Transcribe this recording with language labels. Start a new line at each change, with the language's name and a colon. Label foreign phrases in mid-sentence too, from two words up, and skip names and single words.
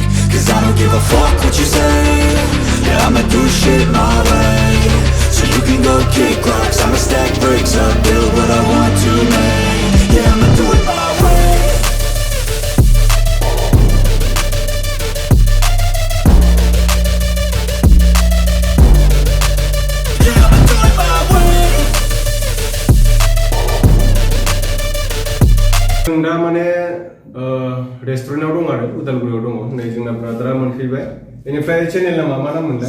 English: Cause I don't give a fuck what you say. Yeah, I'ma do shit my way. So you can go kick rocks, I'ma stack bricks up, build what I want to make. Yeah, I'ma do it my way.
Bodo: जों दा माने रेस्टुरेन्टआव दं आरो उदालगुरियाव दङ नै जोंना ब्रादारा मोनफैबाय बेनिफ्राय चेनेलना मा नाम मोनलाय